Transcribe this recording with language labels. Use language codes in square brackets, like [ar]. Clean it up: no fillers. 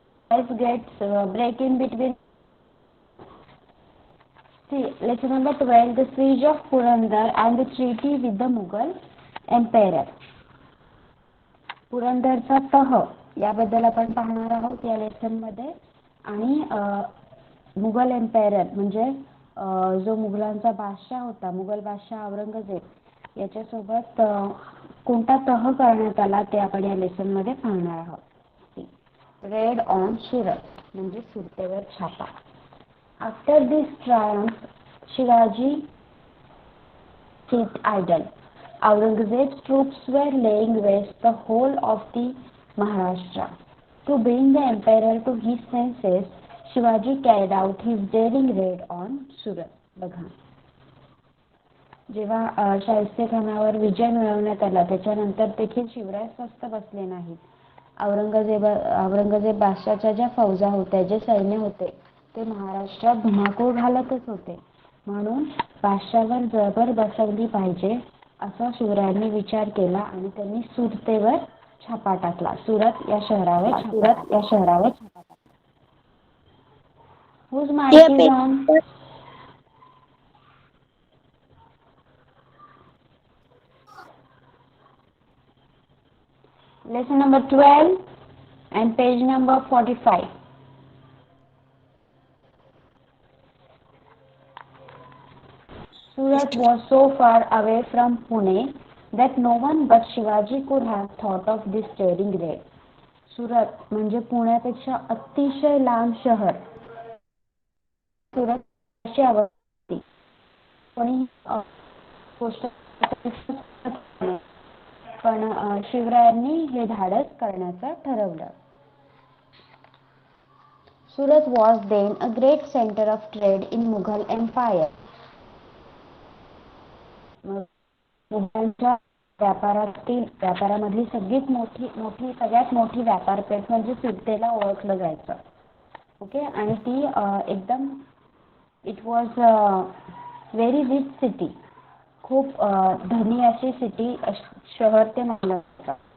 [en] Let's get break in between. See, lesson number 12, the siege of Purandar and the treaty with the Mughal Emperor. [mr] पुरंदरचा तह याबद्दल आपण पाहणार आहोत या lesson मध्ये. आणि मुघल एम्पायर म्हणजे जो मुघलांचा बादशाह होता, मुघल बादशाह औरंगजेब याच्यासोबत कोणता तह करण्यात आला ते आपण या लेसन मध्ये पाहणार आहोत. [en] raid on Surat [mr] म्हणजे सुरतेवर छापा. [en] After this triumph Shivaji sit idle. Aurangzeb's troops were laying waste the whole of the Maharashtra. To bring the emperor to his senses, Shivaji carried out his daring raid on Surat. [mr] बघा, जेव्हा शाहिस्ते खानावर विजय मिळवण्यात आला त्याच्यानंतर देखील शिवराय स्वस्थ बसले नाहीत. औरंगजेब बादशाहच्या ज्या फौजा होत्या, जे सैन्य होते, ते महाराष्ट्रात धुमाकूळ घालतच होते. म्हणून बादशाहवर जबर बसवली पाहिजे असा शिवरायांनी विचार केला आणि त्यांनी सुरतेवर छापा टाकला. सुरत या शहरावर छापा टाकला. [en] Whose mic dear is on? parents, Lesson number 12 and page number 45. Surat was so far away from Pune that no one but Shivaji could have thought of this daring raid. [mr] Surat म्हणजे पुण्यापेक्षा अतिशय लांब शहर. सुरत अशी आवडती कोणी गोष्ट पण शिवरायांनी हे धाडस करण्याचं ठरवलं. [en] Surat was then a great center of trade in Mughal Empire. [mr] मुघलांच्या व्यापारामधली सगळ्यात मोठी व्यापारपेठ म्हणजे सुरतेला ओळखलं जायचं. ओके, आणि ती एकदम [en] it was very rich city, [mr] खूप धनी अशी सिटी, शहर ते मानलं जातं.